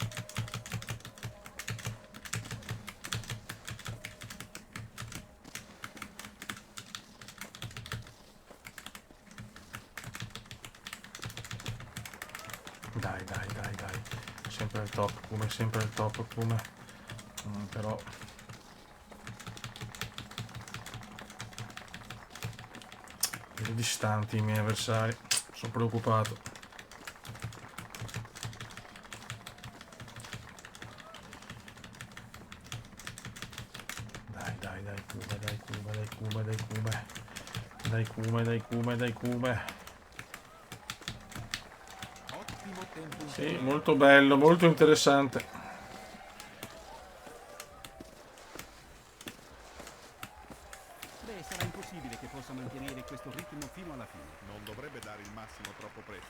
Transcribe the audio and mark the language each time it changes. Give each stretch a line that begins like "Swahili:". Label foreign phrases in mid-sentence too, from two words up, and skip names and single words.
Italian: Dai, dai, dai, dai. Sempre al top, come sempre al top, come. Però. Vedo distanti i miei avversari. Sono preoccupato. Dai, dai, dai, Kuma, dai, Kuma, dai, Kuma, dai, Kuma. Dai, Kuma, dai, Kuma, dai, Kuma. Ottimo tempo Sì, molto bello, molto interessante. Beh, sarà impossibile che possa mantenere questo ritmo fino alla fine. Non dovrebbe dare il massimo troppo presto.